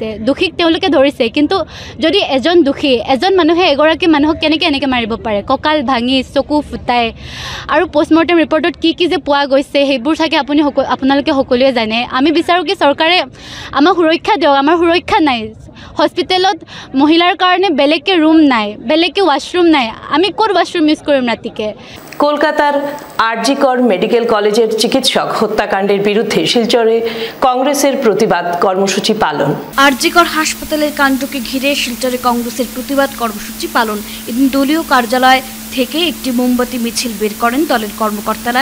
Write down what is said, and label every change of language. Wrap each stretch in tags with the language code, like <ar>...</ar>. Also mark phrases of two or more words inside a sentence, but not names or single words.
<as>দোষীক তেওঁলোকে ধৰিছে, কিন্তু যদি এজন দোষী, এজন মানুহে এগৰাকী মানুহক কেনেকৈ এনেকৈ মাৰিব পাৰে, কঁকাল ভাঙি চকু ফুটাই। আৰু</as> <en>postmortem report-ত</en> <as>কি কি যে পোৱা গৈছে সেইবোৰ চাগে আপোনালোকে সকলোৱে জানে। আমি বিচাৰোঁ কি চৰকাৰে আমাক সুৰক্ষা দিয়ক, আমাৰ সুৰক্ষা নাই। হস্পিটেলত মহিলাৰ কাৰণে বেলেগকৈ ৰুম নাই, বেলেগকৈ ৱাশৰুম নাই, আমি ক'ত</as> <en>washroom use</en> <as>কৰিম ৰাতিকে?</as> <bn>কলকাতার আরজিকর মেডিকেল কলেজের চিকিৎসক হত্যাকাণ্ডের বিরুদ্ধে শিলচরে কংগ্রেসের প্রতিবাদ কর্মসূচি পালন। আরজিকর হাসপাতালের কাণ্ডকে ঘিরে শিলচরে কংগ্রেসের প্রতিবাদ কর্মসূচি পালন। এদিন দলীয় কার্যালয় থেকে একটি মোমবাতি মিছিল বের করেন দলের কর্মকর্তারা।</bn>